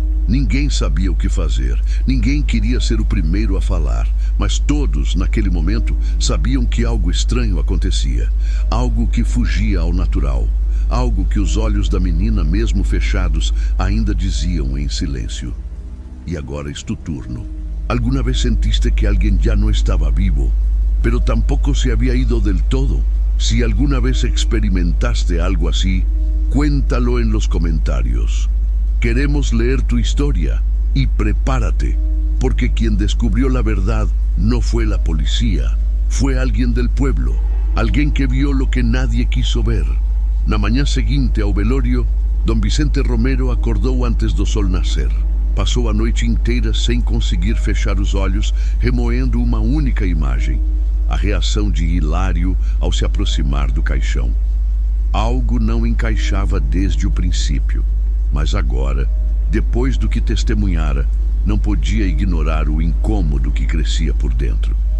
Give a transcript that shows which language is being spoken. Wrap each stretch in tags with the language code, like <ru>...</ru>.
<pt>Ninguém sabia o que fazer, ninguém queria ser o primeiro a falar, mas todos, naquele momento, sabiam que algo estranho acontecia, algo que fugia ao natural, algo que os olhos da menina, mesmo fechados, ainda diziam em silêncio. E agora</pt> <es>es tu turno. ¿Alguna vez sentiste que alguien ya no estaba vivo, pero tampoco se había ido del todo? Si alguna vez experimentaste algo así, cuéntalo en los comentarios. Queremos leer tu historia y prepárate, porque quien descubrió la verdad no fue la policía, fue alguien del pueblo, alguien que vio lo que nadie quiso ver.</es> <pt>Na manhã seguinte ao velório, Dom Vicente Romero acordou antes do sol nascer. Passou a noite inteira sem conseguir fechar os olhos, remoendo uma única imagem: a reação de Hilário ao se aproximar do caixão. Algo não encaixava desde o princípio, mas agora, depois do que testemunhara, não podia ignorar o incômodo que crescia por dentro.</pt>